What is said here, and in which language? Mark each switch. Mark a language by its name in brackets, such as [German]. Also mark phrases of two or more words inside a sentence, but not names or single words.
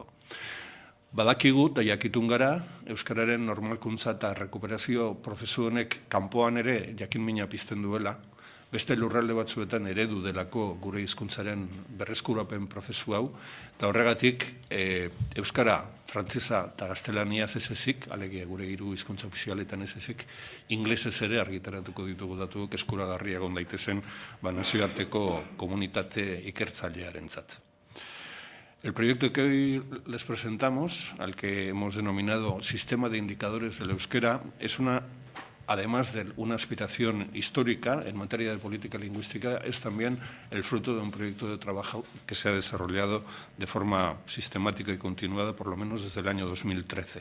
[Basque] Badakigu eta jakitun gara, Euskararen normalkuntza eta rekuperazio prozesu honek kanpoan ere jakinmina pizten duela, beste lurralde batzuetan eredu delako gure hizkuntzaren berreskurapen prozesu hau, eta horregatik Euskara, frantsesa eta gaztelaniaz ez ezik, alegia gure hiru hizkuntza ofizialetan ez ezik, inglesez ere argitaratuko ditugu datuak eskuragarri egon daitezen nazioarteko komunitate ikertzailearentzat. [Spanish] El proyecto que hoy les presentamos, al que hemos denominado Sistema de Indicadores del Euskera, es además de una aspiración histórica en materia de política lingüística, es también el fruto de un proyecto de trabajo que se ha desarrollado de forma sistemática y continuada, por lo menos desde el año 2013.